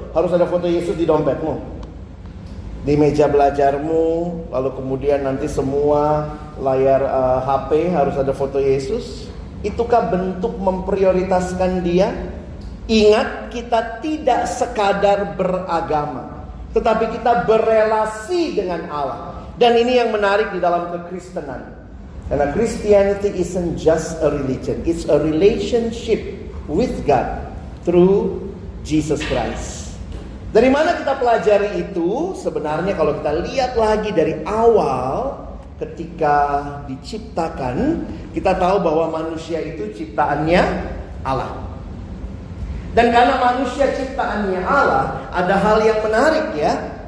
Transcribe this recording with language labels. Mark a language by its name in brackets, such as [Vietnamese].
[Indonesian] Harus ada foto Yesus di dompetmu, di meja belajarmu, lalu kemudian nanti semua layar HP harus ada foto Yesus. Itukah bentuk memprioritaskan dia? Ingat, kita tidak sekadar beragama, tetapi kita berelasi dengan Allah. Dan ini yang menarik di dalam kekristenan. [English] Karena Christianity isn't just a religion, it's a relationship with God through Jesus Christ. [Indonesian] Dari mana kita pelajari itu? Sebenarnya kalau kita lihat lagi dari awal, ketika diciptakan, kita tahu bahwa manusia itu ciptaannya Allah. Dan karena manusia ciptaannya Allah, ada hal yang menarik ya.